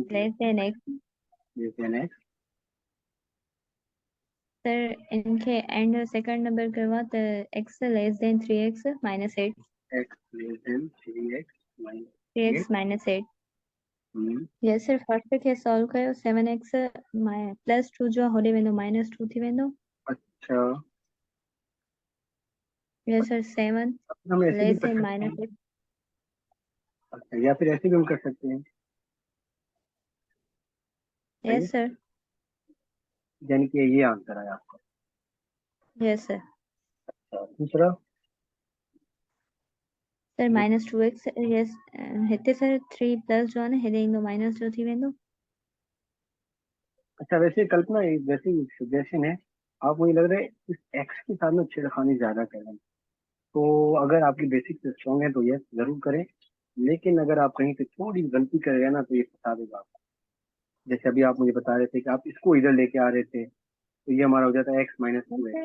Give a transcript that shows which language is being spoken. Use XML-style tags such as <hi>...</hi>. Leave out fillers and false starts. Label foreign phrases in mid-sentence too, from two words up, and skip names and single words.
<en>less than x. x</en> <hi>सर इनके</hi> <en>and second number</en> <hi>करवा तो x</hi> <en>less than</en> <hi>3x -8।</hi> <en>x less than 3x - 8.</en> <sd>3x -8।</sd> <en>yes sir, first</en> <sd>खे सॉल्व कयो, 7x +2 जो होॾे वेंदो -2 थी वेंदो।</sd> <hi>अच्छा,</hi> <en>yes sir, 7</en> <hi>हम ऐसे भी लेस कर देन सकते हैं। -8। अच्छा, या फिर ऐसे भी हम कर सकते हैं, सही है।</hi> <en>yes sir.</en> <hi>यानी कि ये आंसर आया आपका।</hi> <en>yes sir.</en> <hi>अच्छा, दूसरा। सर -2x यस,</hi> <sd>हिते सर 3 प्लस जो आहे न हेॾे ईंदो माइनस जो थी वेंदो।</sd> <hi>अच्छा, वैसे कल्पना वैसे सजेशन है, आप मुझे लग रहा है इस एक्स के साथ में छेड़खानी ज्यादा कर रहे हैं। तो अगर आपकी</hi> <en>basic strong</en> <hi>है तो यस जरूर करें, लेकिन अगर आप कहीं से थोड़ी गलती करेगा ना तो ये फंसा देगा आपको। जैसे अभी आप मुझे बता रहे थे कि आप इसको इधर लेके आ रहे थे, तो ये हमारा हो जाता है x - 2x,</hi>